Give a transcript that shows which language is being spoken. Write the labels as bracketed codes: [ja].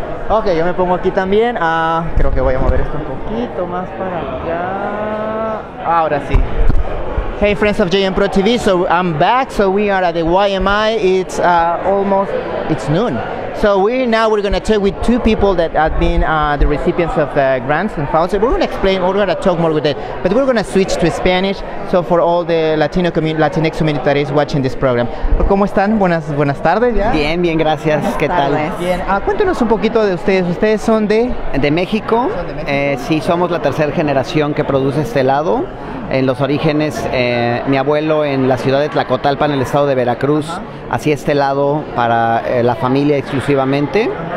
[es] Ok, yo me pongo aquí también. Creo que voy a mover esto un poquito más para acá. Ahora sí. [en] Hey friends of JM Pro TV, so I'm back. So we are at the YMI. It's it's noon. So we're going to talk with two people that have been the recipients of grants and funds. We're going to explain, we're going to talk more with it, but we're going to switch to Spanish. So for all the Latinx community that is watching this program. [es] ¿Cómo están? Buenas tardes. ¿Ya? Bien, gracias. ¿Qué tal? Bien. Cuéntenos un poquito de ustedes. ¿Ustedes son de? De México. Sí, somos la tercera generación que produce este helado. En los orígenes, mi abuelo en la ciudad de Tlacotalpa, en el estado de Veracruz, hacía este helado para la familia exclusivamente.